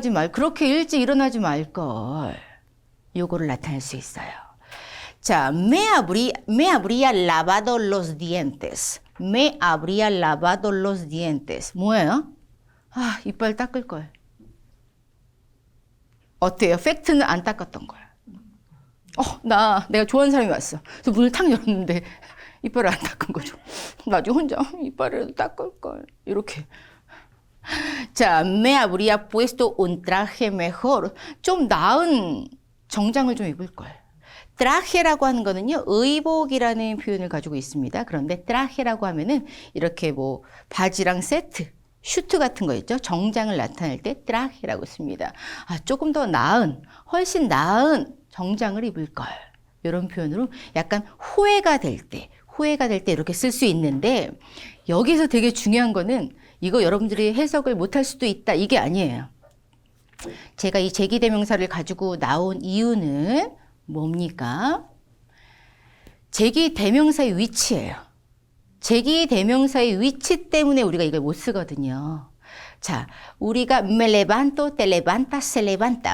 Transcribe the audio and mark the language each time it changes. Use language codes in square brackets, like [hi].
[ko] 그렇게 일찍 일어나지 말걸. 요거를 나타낼 수 있어요. [es] 자, me habría lavado los dientes. Me habría lavado los dientes. [ko] 뭐예요? 아, 이빨 닦을 걸. 어때요? 팩트는 안 닦았던 거야. 내가 좋아하는 사람이 왔어. 그래서 문을 탁 열었는데 이빨을 안 닦은 거죠. 나중에 혼자 이빨을 닦을 걸. 이렇게. [es] 자, me habría puesto un traje mejor. [ko] 좀 나은 정장을 좀 입을 걸. traje라고 하는 거는요, 의복이라는 표현을 가지고 있습니다. 그런데 traje라고 하면은 이렇게 뭐 바지랑 세트, 슈트 같은 거 있죠? 정장을 나타낼 때 traje라고 씁니다. 아, 조금 더 나은, 훨씬 나은 정장을 입을 걸. 이런 표현으로 약간 후회가 될 때 이렇게 쓸 수 있는데, 여기서 되게 중요한 거는 이거 여러분들이 해석을 못할 수도 있다, 이게 아니에요. 제가 이 제기대명사를 가지고 나온 이유는 뭡니까? 제기대명사의 위치예요. 제기대명사의 위치 때문에 우리가 이걸 못 쓰거든요. 자, 우리가 [es] me levanto, te levantas, se levanta.